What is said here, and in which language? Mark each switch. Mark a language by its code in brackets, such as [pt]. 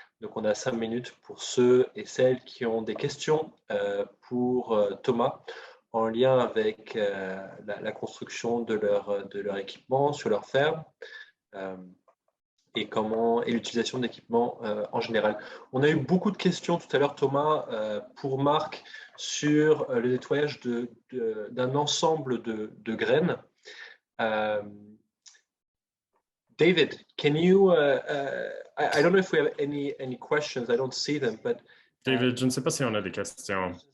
[fr] Donc, on a 5 minutes pour ceux et celles qui ont des questions pour Thomas en lien avec la construction de leur équipement sur leur ferme. Et l'utilisation d'équipements en général. On a eu beaucoup de questions tout à l'heure, Thomas, pour Marc, sur le nettoyage d'un ensemble de graines. [en] David, can you, I don't know if we have any questions, I don't see them, but… [fr] David, je ne sais pas si on a des questions.